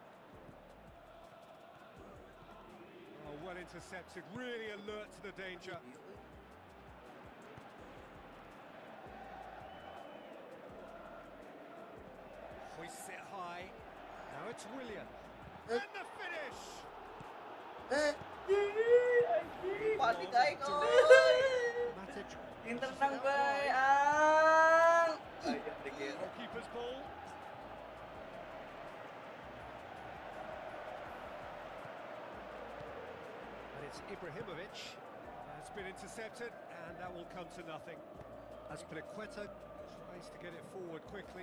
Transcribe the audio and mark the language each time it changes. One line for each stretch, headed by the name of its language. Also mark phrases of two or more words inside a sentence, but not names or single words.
English: Oh, well intercepted, really alert to the danger. Hoists it high. Now it's Willian. And the finish!
Indonesian: Pati guys,
English: Matic.
Indonesian: tenang bay, ang.
English: Goalkeeper's ball. It's Ibrahimovic. It's been intercepted, and that will come to nothing. Aspilicueta tries to get it forward quickly.